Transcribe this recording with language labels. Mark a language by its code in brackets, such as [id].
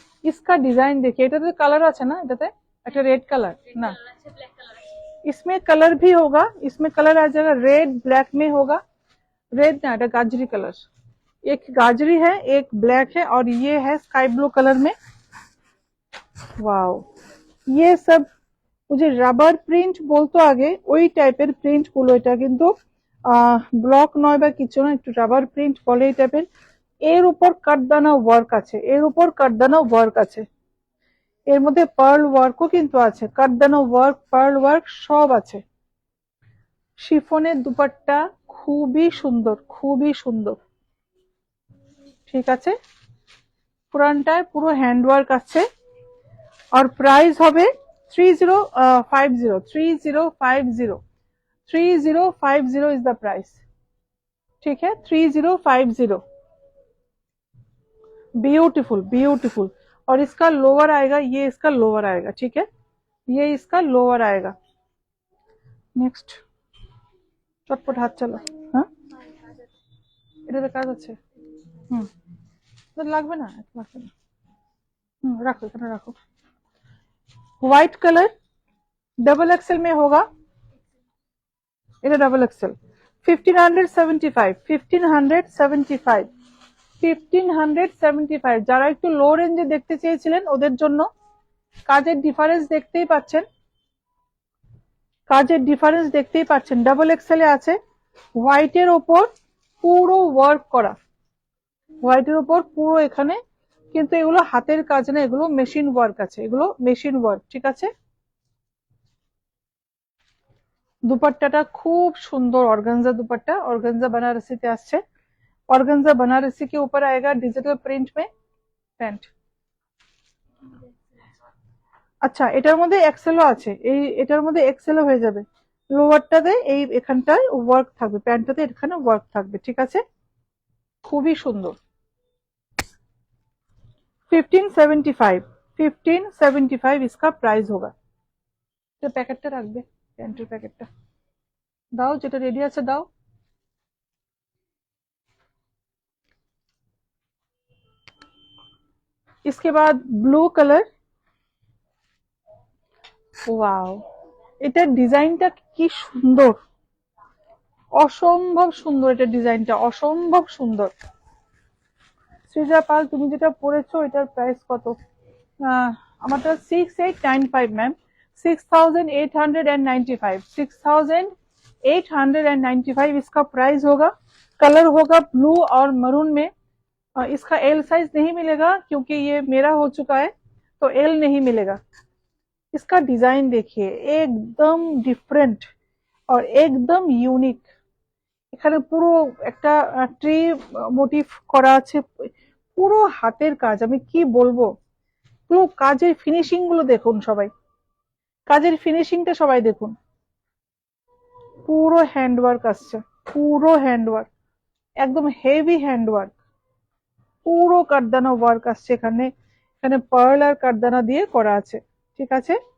[hi] इसका डिजाइन देखिए, [bn] এটাতে কালার আছে না, এটাতে একটা রেড কালার না, [hi] इसमें कलर भी होगा, इसमें कलर आ जाएगा, रेड ब्लैक में होगा, रेड ना, [bn] এটা [hi] गाजरी कलर, एक गाजरी है, एक ब्लैक है, और ये है स्काई ब्लू कलर में। [bn] वाओ, [hi] ये सब मुझे [bn] রাবার প্রিন্ট বলতো আগে, ওই টাইপের প্রিন্ট গুলো, এটা কিন্তু ব্লক নয় বা কিছু না, একটু রাবার প্রিন্ট বলে এই টাইপের। এর উপর কাটদানা ওয়ার্ক আছে, এর উপর কাটদানা ওয়ার্ক আছে, এর মধ্যে পার্ল ওয়ার্কও কিন্তু আছে, কাটদানা ওয়ার্ক, পার্ল ওয়ার্ক সব আছে। শিফনের দুপাট্টা খুবই সুন্দর, খুবই সুন্দর, ঠিক আছে, পুরানটায় পুরো হ্যান্ড ওয়ার্ক আছে। আর প্রাইস হবে 3050, 3050, 3050 [en] is the price, [hi] ठीक है, [bn] 3050। [hi] Beautiful, beautiful. और इसका लोअर आएगा, ये इसका लोअर आएगा, ठीक है, ये इसका लोअर आएगा। नेक्स्ट [bn] চটপট হাত চালো। হ্যাঁ এটাতে কাজ আছে। হুম লাগবে না, লাগবে না। রাখো এখানে রাখো। [hi] व्हाइट कलर डबल एक्सएल में होगा, [bn] এটা ডাবল এক্সেল। 1575 1575 1575 যারা একটু লো রেঞ্জে দেখতে চেয়েছিলেন ওদের জন্য। কাজের ডিফারেন্স দেখতেই পাচ্ছেন, কাজের ডিফারেন্স দেখতেই পাচ্ছেন। ডাবল এক্সেলে আছে, হোয়াইটের ওপর পুরো ওয়ার্ক করা, হোয়াইটের ওপর পুরো এখানে, কিন্তু এগুলো হাতের কাজ না, এগুলো মেশিন ওয়ার্ক আছে, এগুলো মেশিন ওয়ার্ক, ঠিক আছে। দুপাট্টাটা খুব সুন্দর অর্গানজা দুপাট্টা, অর্গানজা बनारसी আসছে। [hi] ऑर्गेन्जा बनारसी के ऊपर आएगा डिजिटल प्रिंट में पैंट। [bn] আচ্ছা এটার মধ্যে এক্সেলও আছে, এই এটার মধ্যে এক্সেলও হয়ে যাবে। লোয়ারটাতে এই এখানটায় ওয়ার্ক থাকবে, প্যান্টটাতে এখানে ওয়ার্ক থাকবে, ঠিক আছে। খুবই সুন্দর। [hi] 1575 1575 इसका प्राइस होगा। [bn] তো প্যাকেটটা রাখবে, প্যান্টের প্যাকেটটা দাও, যেটা রেডি আছে দাও। [hi] इसके बाद ब्लू कलर, [bn] ওয়াও এটার ডিজাইনটা কি সুন্দর, অসম্ভব সুন্দর, এটা ডিজাইনটা অসম্ভব সুন্দর। সৃজা পাল তুমি যেটা পরেছো এটার প্রাইস কত? আমারটা [hi] 6895 मैम, 6895 6895 इसका प्राइस होगा। कलर होगा ब्लू और मरून में। इसका एल साइज नहीं मिलेगा क्योंकि ये मेरा हो चुका है, तो एल नहीं मिलेगा। इसका डिजाइन देखिए एकदम डिफरेंट और एकदम यूनिक। [bn] এখানে পুরো একটা ট্রি মোটিভ করা আছে, পুরো হাতের কাজ, আমি কি বলবো। পুরো কাজের ফিনিশিং গুলো দেখুন সবাই, কাজের ফিনিশিংটা সবাই দেখুন, পুরো হ্যান্ডওয়ার্ক আসছে, পুরো হ্যান্ডওয়ার্ক, একদম হেভি হ্যান্ডওয়ার্ক, পুরো কাঠদানা ওয়ার্ক আসছে এখানে, এখানে পার্ল আর কাঠদানা দিয়ে করা আছে, ঠিক আছে।